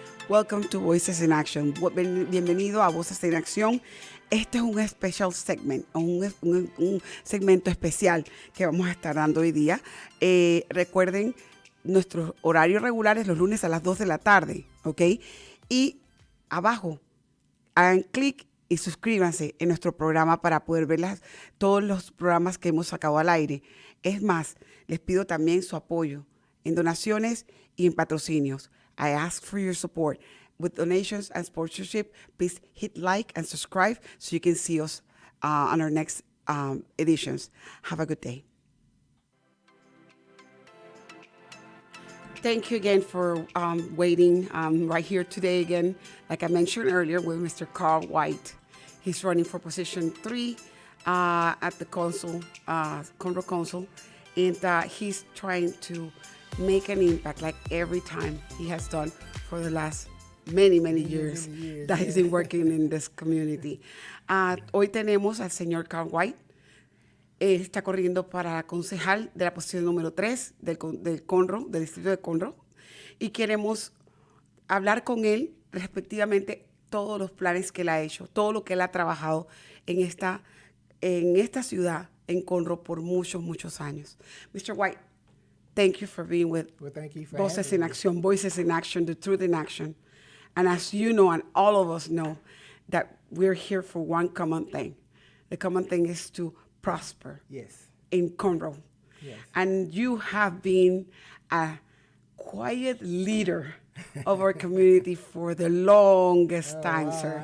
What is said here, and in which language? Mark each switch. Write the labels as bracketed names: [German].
[English] Welcome to Voices in Action. [Spanish] Bienvenido a Voces en Acción. Este es un [English] special segment, [Spanish] un segmento especial que vamos a estar dando hoy día. Recuerden, nuestros horarios regulares los lunes a las 2 de la tarde, ¿ok? Y abajo, hagan clic y suscríbanse en nuestro programa para poder ver todos los programas que hemos sacado al aire. Es más, les pido también su apoyo en donaciones y en patrocinios. [English] I ask for your support. With donations and sponsorship, please hit like and subscribe so you can see us on our next editions. Have a good day. Thank you again for waiting. Right here today again, like I mentioned earlier, with Mr. Carl White. He's running for position 3 at the council, Conroe Council, and he's trying to make an impact like every time he has done for the last many years that he's been working in this community. [Spanish] Hoy tenemos al señor Carl White. Él está corriendo para concejal de la posición número 3 del Conroe, del distrito de Conroe, y queremos hablar con él respectivamente todos los planes que él ha hecho, todo lo que él ha trabajado en esta ciudad, en Conroe, por muchos años. [English] Mr. White, thank you for being with Voices in Action, Voices in Action, the Truth in Action. And as you know, and all of us know, that we're here for one common thing. The common thing is to prosper in Conroe. Yes. And you have been a quiet leader of our community for the longest time, sir.